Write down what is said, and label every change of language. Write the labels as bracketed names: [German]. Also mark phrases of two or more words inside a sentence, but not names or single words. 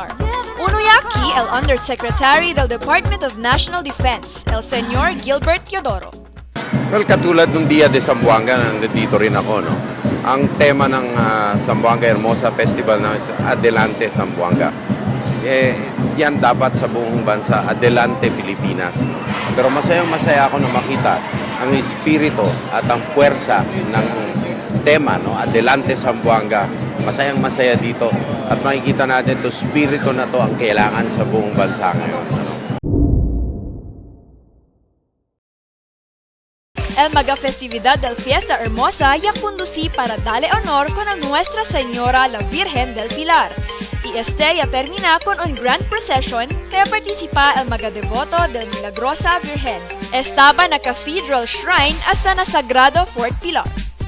[Spanish] Uno y aquí el Undersecretary del Department of National Defense, el Señor Gilbert Teodoro. [Filipino] Well, katulad ng Dia de Zamboanga, nandito rin ako, no? Ang tema ng Zamboanga Hermosa Festival na Adelante Zamboanga. Yan dapat sa buong bansa, Adelante Pilipinas. Pero masayang-masaya ako na makita ang espiritu at ang puwersa ng tema, no? Adelante Zamboanga. Masayang-masaya dito at makikita natin to spirito na to ang kailangan sa buong bansa ngayon. [Chavacano] El mega festividad del Fiesta Hermosa ya conducí para darle honor con a Nuestra Señora la Virgen del Pilar. Y ya termina con un [English] grand procession [Chavacano] kaya participa el mga devoto del Milagrosa Virgen. Estaba na Cathedral Shrine hasta na Sagrado Fort Pilar.